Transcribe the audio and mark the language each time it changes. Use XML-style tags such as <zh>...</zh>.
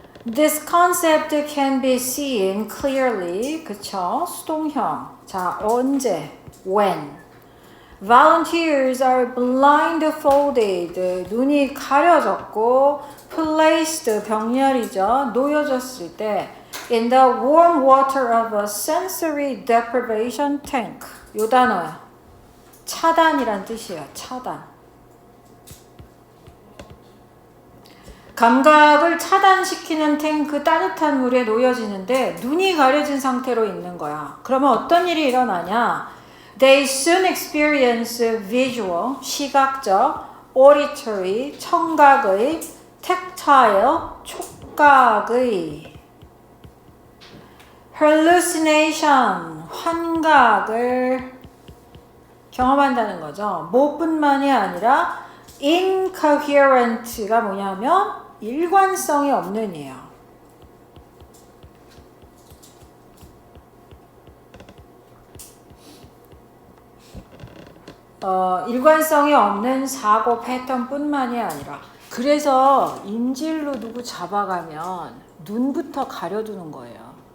<en>This concept can be seen clearly.</en> <ko>그쵸? 수동형. 자, 언제?</ko> <en>When. Volunteers are blindfolded.</en> <ko>눈이 가려졌고</ko> <en>placed</en> <ko>병렬이죠. 놓여졌을 때</ko> <en>in the warm water of a sensory deprivation tank.</en> <ko>요 단어야. 차단이란 뜻이에요. 차단. 감각을 차단시키는 탱크 따뜻한 물에 놓여지는데 눈이 가려진 상태로 있는 거야. 그러면 어떤 일이 일어나냐?</ko> <en>They soon experience visual,</en> <ko>시각적,</ko> <en>auditory,</en> <ko>청각의,</ko> <en>tactile,</en> <ko>촉각의,</ko> <en>hallucination,</en> <ko>환각을 경험한다는 거죠. 뭐뿐만이 아니라 incoherent가 뭐냐면 일관성이 없는 이에요. 일관성이 없는 사고 패턴뿐만이 아니라 그래서 인질로 누구 잡아가면 눈부터 가려두는 거예요.</ko>